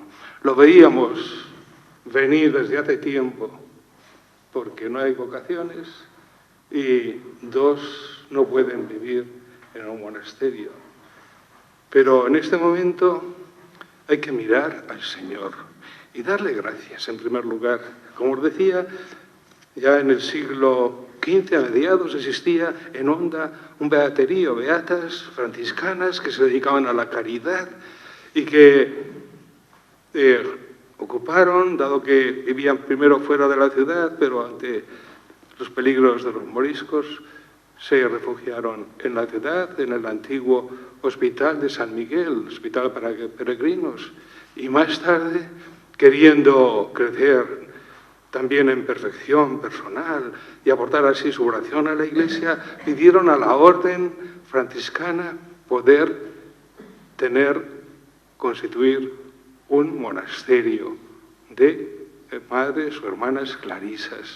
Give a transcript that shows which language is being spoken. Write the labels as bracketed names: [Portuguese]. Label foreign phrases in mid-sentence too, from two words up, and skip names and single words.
[Spanish] Lo veíamos venir desde hace tiempo, porque no hay vocaciones y dos no pueden vivir en un monasterio. Pero en este momento hay que mirar al Señor y darle gracias en primer lugar. Como os decía, ya en el siglo XV a mediados existía en Onda un beaterío, beatas franciscanas que se dedicaban a la caridad y que ocuparon, dado que vivían primero fuera de la ciudad, pero ante los peligros de los moriscos, se refugiaron en la ciudad, en el antiguo Hospital de San Miguel, hospital para peregrinos, y más tarde, queriendo crecer también en perfección personal y aportar así su oración a la Iglesia, pidieron a la orden franciscana poder constituir un monasterio de madres o hermanas clarisas.